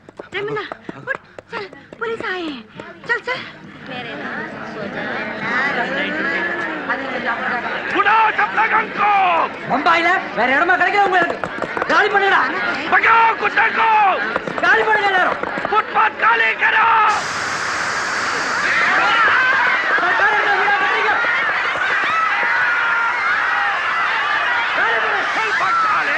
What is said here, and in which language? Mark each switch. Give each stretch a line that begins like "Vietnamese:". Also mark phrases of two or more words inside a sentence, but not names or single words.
Hindi: रमीला उठ, चल पुलिस आए हैं, चल चल।
Tamil: பம்பாயில வேற இடமா கிடைக்கல உங்களுக்கு. காலி பண்ணுடா.
Hindi: भगाओ कुत्ते को।
Tamil: காலி பண்ணுங்க எல்லாரும்.
Hindi: फुटपाथ खाली करो। सरकार ने विदा करेगा। काली बने। चल भाग साले।